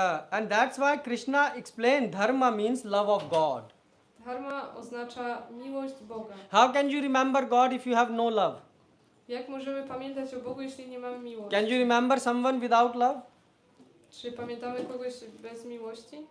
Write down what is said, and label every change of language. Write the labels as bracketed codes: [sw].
[en] And that's why Krishna explained dharma means love of God. [pl] Dharma oznacza miłość Boga. [en] How can you remember God if you have no love? [pl] Jak możemy pamiętać o Bogu, jeśli nie mamy miłości? [en] Can you remember someone without love? [pl] Czy pamiętamy kogoś bez miłości?